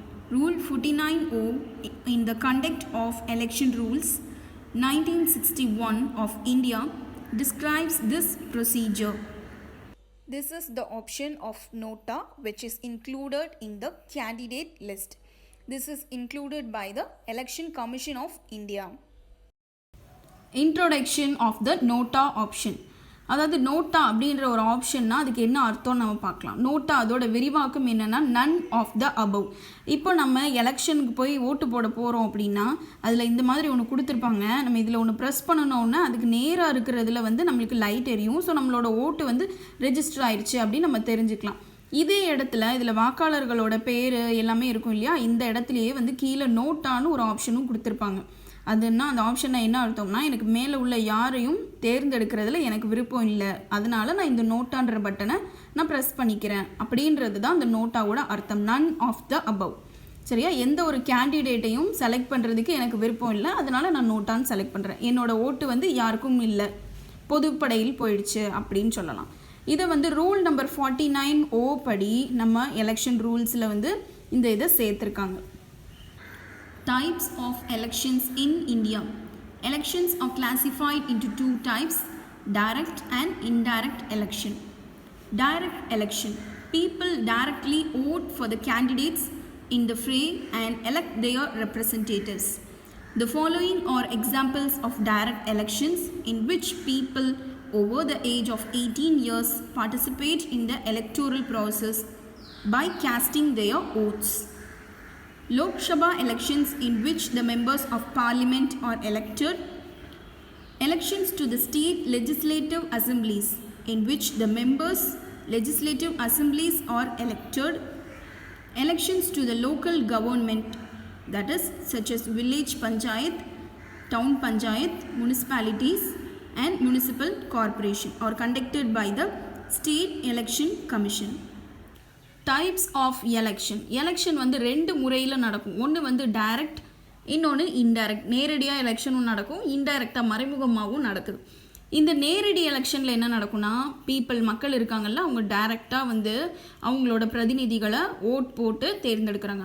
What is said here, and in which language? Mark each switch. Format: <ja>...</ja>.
<en>Rule 49O in the Conduct of Election Rules 1961 of India describes this procedure. This is the option of nota which is included in the candidate list. This is included by the Election Commission of India. Introduction of the nota option.</en> <ta>அதாவது NOTA அப்படின்ற ஒரு ஆப்ஷன்னா அதுக்கு என்ன அர்த்தம் நம்ம பார்க்கலாம். NOTA அதோட விரிவாக்கம் என்னென்னா</ta> <en>None of the above.</en> <ta>இப்போ நம்ம எலெக்ஷனுக்கு போய் ஓட்டு போட போகிறோம் அப்படின்னா அதில் இந்த மாதிரி ஒன்று கொடுத்துருப்பாங்க. நம்ம இதில் ஒன்று ப்ரெஸ் பண்ணணுன்னா அதுக்கு நேராக இருக்கிறதுல வந்து நம்மளுக்கு லைட் எரியும். ஸோ நம்மளோட ஓட்டு வந்து ரெஜிஸ்டர் ஆயிடுச்சு அப்படின்னு நம்ம தெரிஞ்சுக்கலாம். இதே இடத்துல இதில் வாக்காளர்களோட பேர் எல்லாமே இருக்கும் இல்லையா, இந்த இடத்துலையே வந்து கீழே நோட்டான்னு ஒரு ஆப்ஷனும் கொடுத்துருப்பாங்க. அதுன்னா அந்த ஆப்ஷனை என்ன அர்த்தம்னா எனக்கு மேலே உள்ள யாரையும் தேர்ந்தெடுக்கிறதுல எனக்கு விருப்பம் இல்லை, அதனால நான் இந்த நோட்டான்ற பட்டனை நான் ப்ரெஸ் பண்ணிக்கிறேன் அப்படின்றது தான் அந்த நோட்டாவோட அர்த்தம்.</ta> <en>None of the above.</en> <ta>சரியா, எந்த ஒரு கேண்டிடேட்டையும் செலக்ட் பண்ணுறதுக்கு எனக்கு விருப்பம் இல்லை, அதனால நான் நோட்டான்னு செலக்ட் பண்ணுறேன். என்னோட ஓட்டு வந்து யாருக்கும் இல்லை, பொதுப்படையில் போயிடுச்சு அப்படின்னு சொல்லலாம். இதை வந்து ரூல் நம்பர் 49O படி நம்ம எலெக்ஷன் ரூல்ஸில் வந்து இந்த இதை சேர்த்துருக்காங்க.</ta> <en>Types of elections in India. Elections are classified into two types, direct and indirect election. Direct election. People directly vote for the candidates in the fray and elect their representatives. The following are examples of direct elections in which people over the age of 18 years participate in the electoral process by casting their votes. Lok Sabha elections in which the members of parliament are elected. Elections to the state legislative assemblies in which the members legislative assemblies are elected. Elections to the local government, that is such as village panchayat, town panchayat, municipalities and municipal corporation are conducted by the State Election Commission. Types of election.</en> <ta>Election வந்து ரெண்டு முறையில் நடக்கும். ஒன்று வந்து direct, இன்னொன்று indirect. நேரடியாக எலெக்ஷனும் நடக்கும், இன்டைரக்டாக மறைமுகமாகவும் நடக்குது. இந்த நேரடி எலெக்ஷனில் என்ன நடக்கும்னா மக்கள் இருக்காங்கல்ல, அவங்க டைரெக்டாக வந்து அவங்களோட பிரதிநிதிகளை ஓட் போட்டு தேர்ந்தெடுக்கிறாங்க.</ta>